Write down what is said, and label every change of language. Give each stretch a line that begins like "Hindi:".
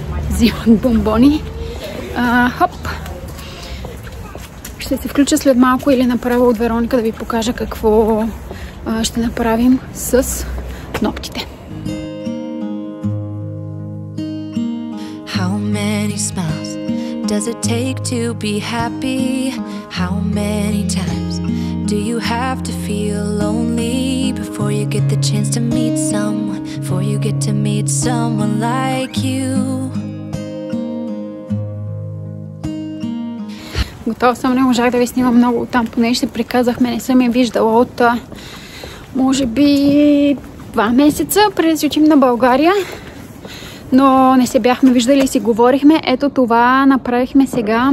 Bulgarian: Взимат бомбони. Хоп! Ще се включа след малко или направо от Вероника да ви покажа какво ще направим с ногтите.
English: How many smiles does it take to be happy? How many times do you have to feel lonely before you get the chance to meet someone, before you get to meet someone like you?
Bulgarian: Готова съм, не можах да ви снимам много оттам, поне ще приказахме, не съм я виждала от може би 2 месеца, преди да си учим на България. Но не се бяхме виждали и си говорихме. Ето това направихме сега.